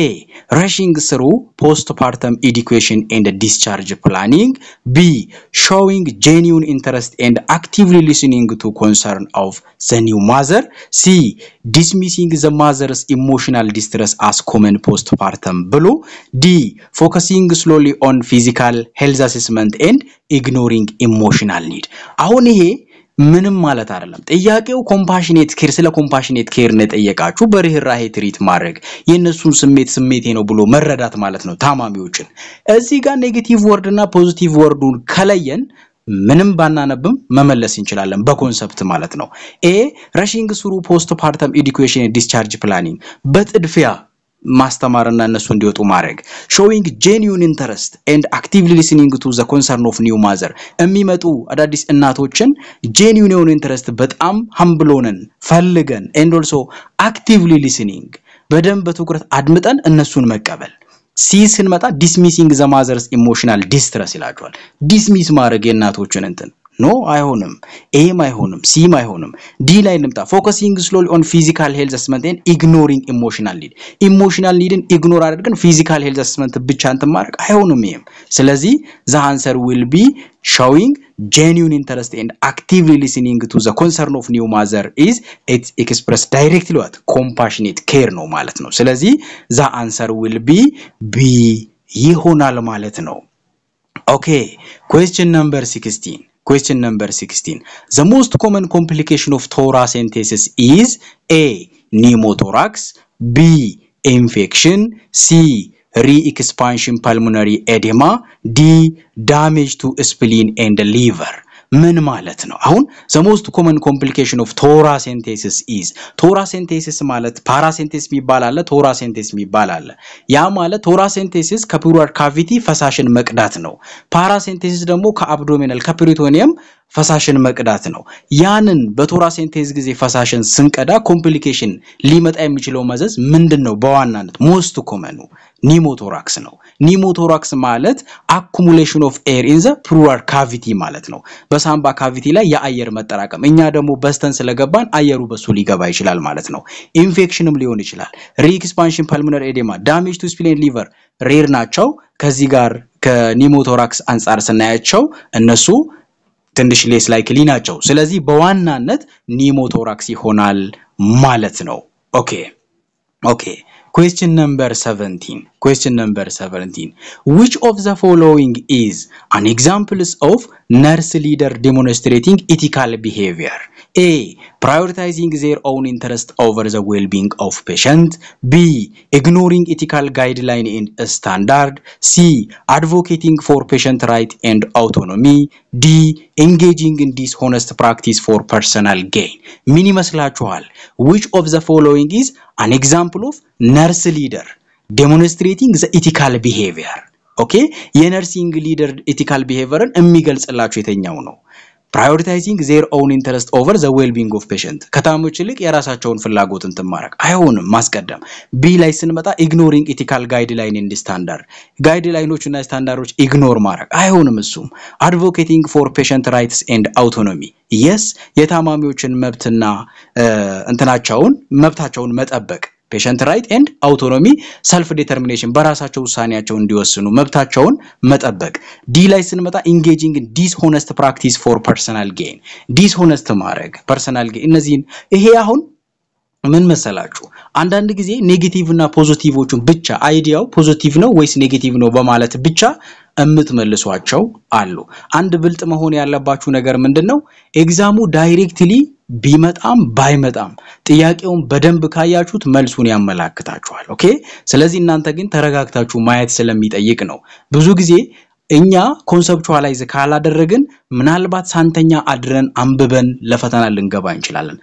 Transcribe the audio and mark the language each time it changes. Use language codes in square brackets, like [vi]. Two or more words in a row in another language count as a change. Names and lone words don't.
[en] Rushing through postpartum education and discharge planning. B. Showing genuine interest and actively listening to concern of the new mother. C. Dismissing the mother's emotional distress as common postpartum blue. D. Focusing slowly on physical health assessment and ignoring emotional need. [am] አሁን ይሄ ምንም ማለት አይደለም ጥያቄው [en] compassionate care [am] ስለ [en] compassionate care [am] ነው ጠየቃችሁ በርህራሄ ትሪት ማድረግ የነሱን ስሜቴ ነው ብሎ መረዳት ማለት ነው ታማሚዎችን እዚህ ጋር [en] negative word [am] እና [en] positive word [am] ከለየን ምንም ባናነብም መመለስ እንችላለን በኮንሰፕት ማለት ነው [en] ኤ rushing through postpartum education and discharge planning [am] በጥድፊያ ማስተማርና እነሱ እንዲወጡ ማድረግ [en] showing genuine interest and actively listening to the concern of new mother [am] የሚመጡ አዳዲስ እናቶችን [en] genuine የሆነ interest በጣም humble [am] ሆነን ፈልገን [en] and also actively listening [am] በደንብ በትኩረት አድምጠን እነሱን መቀበል ሲ ስንመጣ [en] dismissing the mother's emotional distress ይላችኋል dismiss [am] ማድረግ የእናቶችን እንትን ኖ አይሆንም ኤም አይሆንም ሲም አይሆንም ዲ ላይ እንምጣ [en] focusing slowly on physical health assessment and ignoring emotional needን ignore አድርገን physical health assessment [am] ብቻ እንትን ማድረግ አይሆንም ይሄም ስለዚህ [en] the answer will be showing genuine interest and actively listening to the concern of new mother is it expressed directly what compassionate care [am] ነው ማለት ነው ስለዚህ [en] the answer will be B [am] ይሆናል ማለት ነው [en] okay question number 16 the most common complication of thoracentesis is A pneumothorax B infection C re-expansion pulmonary edema D damage to spleen and liver [am] ምን ማለት ነው አሁን [en] the most common complication of thoracentesis is thoracentesis ማለት paracentesis የሚባል አለ thoracentesis የሚባል [am] አለ ያ ማለት thoracentesis [en] pleural cavity [am] ፈሳሽን መቅዳት ነው paracentesis ደግሞ [en] abdominal peritoneum [am] ፈሳሽን መቅዳት ነው ያንን በቶራሴንቴስ ጊዜ ፈሳሽን ስንቀዳ ኮምፕሊኬሽን ሊመጣ የሚችለው መዘዝ ምንድነው በዋናነት [en] most common pneumothorax [am] ነው ኒሞቶራክስ ማለት [en] accumulation of air in the pleural cavity [am] ማለት ነው በሳምባ ካቪቲ ላይ የአየር መጠራቀም እኛ ደግሞ በስተን ስለገባን አየሩ በሱ ሊገባ ይችላል ማለት ነው ኢንፌክሽንም ሊሆን ይችላል [en] re-expansion pulmonary edema damage to spleen and liver [am] ሬር ናቸው ከዚህ ጋር ከኒሞቶራክስ አንፃር ስናያቸው እነሱ ትንሽ [en] less likely [am] ናቸው ስለዚህ በዋናነት ኒሞቶራክስ ይሆናል ማለት ነው [en] okay question number 17 which of the following is an examples of nurse leader demonstrating ethical behavior A prioritizing their own interest over the well-being of patient B ignoring ethical guideline and standard C advocating for patient right and autonomy D engaging in dishonest practice for personal gain [am] ምን ይመስላችኋል [en] which of the following is an example of nurse leader demonstrating the ethical behavior okay የነርሲንግ ሊደር ethical behaviorን [am] የሚገልጽላችሁ የተኛው ነው [en] prioritizing their own interest over the well-being of patient [am] ከታሞች ይልቅ የራሳቸውን ፍላጎት እንትን ማድረግ አይሆንም ማስቀደም [en] B [am] ላይ ስንመጣ [en] ignoring ethical guideline and standard [am] ጋይድላይኖችና ስታንዳርዶች ኢግኖር ማድረግ አይሆንም እሱም [en] advocating for patient rights and autonomy yes [am] የታማሚዎችን መብትና መብታቸውን መጠበቅ [en] patient right and autonomy self determination [am] በራሳቸው ውሳኔያቸው እንዲወስኑ መብታቸውን መጠበቅ D ላይ ስንመጣ [en] engaging in dishonest practice for personal gain [am] dishonest ማድረግ [en] personal gain [am] እነዚህን ይሄ አሁን ምን መሰላችሁ አንዳንድ ጊዜ ኔጌቲቭ እና ፖዚቲቭዎቹን ብቻ አይዲያው ፖዚቲቭ ነው ወይስ ኔጌቲቭ ነው በማለት ብቻ እምትመልሷቸው አሉ አንድ ብልጥ መሆን ያለባችሁ ነገር ምንድነው [en] exam directly [am] ቢመጣም ባይመጣም ጥያቄውን በደንብ ካያችሁት መልሱን ያመላክታችኋል ኦኬ ስለዚህ እናንተ ግን ተረጋግታችሁ ማየት ስለሚጠይቅ ነው ብዙ ጊዜ እኛ ኮንሰፕቹዋላይዝ ካላደረግን ምናልባት ሳንተኛ አድረን አንብበን ለፈተና ልንገባ እንችላለን